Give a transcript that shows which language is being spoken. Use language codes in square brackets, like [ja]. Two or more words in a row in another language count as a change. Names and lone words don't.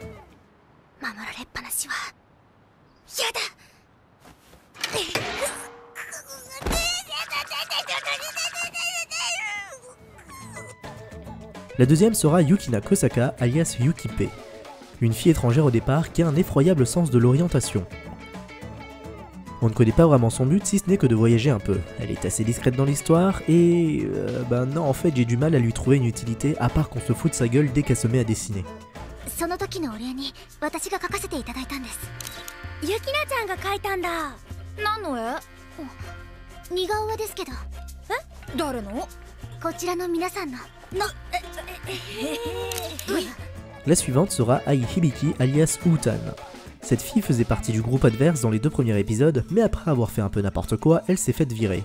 [fr] La deuxième sera Yukina Kosaka alias Yukipe, une fille étrangère au départ qui a un effroyable sens de l'orientation. On ne connaît pas vraiment son but si ce n'est que de voyager un peu. Elle est assez discrète dans l'histoire et... ben non, en fait j'ai du mal à lui trouver une utilité à part qu'on se fout de sa gueule dès qu'elle se met à dessiner. [ja] その時のお礼に私が書かせていただいたんです。ゆきなちゃんが書いたんだ。何の絵？似顔絵ですけど。誰の？こちらの皆さんの。 [fr] La suivante sera Ai Hibiki alias Utan. Cette fille faisait partie du groupe adverse dans les 2 premiers épisodes, mais après avoir fait un peu n'importe quoi, elle s'est faite virer.